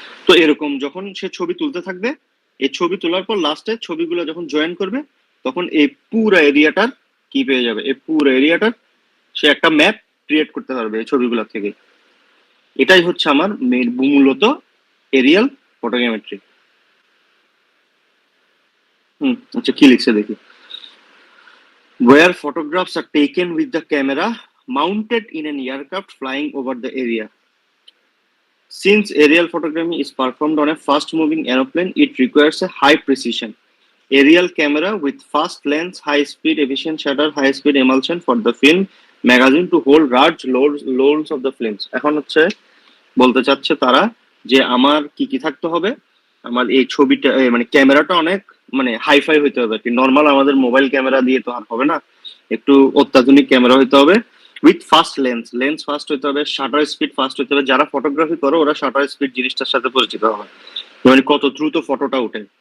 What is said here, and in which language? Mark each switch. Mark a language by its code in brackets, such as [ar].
[bn] তো এরকম যখন সে ছবি তুলতে থাকবে, এই ছবি তোলার পর লাস্টে ছবিগুলো যখন জয়েন করবে, তখন এই পুরো এরিয়াটার কি পেয়ে যাবে, এই পুরো এরিয়াটার সে একটা ম্যাপ ক্রিয়েট করতে পারবে এই ছবিগুলো থেকে। এটাই হচ্ছে আমার মূলত এরিয়াল ফটোগ্রামেট্রি। আচ্ছা কি লিখছে দেখি, [en] where photographs are taken with the camera mounted in an aircraft flying over the area. Since aerial photography is performed on a fast-moving aeroplane, it requires a high precision. Aerial camera with fast lens, high-speed efficient shutter, high-speed emulsion for the film magazine to hold large loads of the films. [bn] এখন হচ্ছে বলতে চাচ্ছে তারা যে আমার কি কি থাকতে হবে, আমার এই ছবিটা মানে ক্যামেরাটা অনেক মানে হাইফাই হইতে হবে। কি নর্মাল আমাদের মোবাইল ক্যামেরা দিয়ে তো আর হবে না, একটু অত্যাধুনিক ক্যামেরা হইতে হবে। [en] with fast lens [bn] ফাস্ট হইতে হবে, শাটার স্পিড ফাস্ট হইতে হবে। যারা ফটোগ্রাফি করো ওরা শাটার স্পিড জিনিসটার সাথে পরিচিত হবে, মানে কত দ্রুত ফটোটা ওঠে।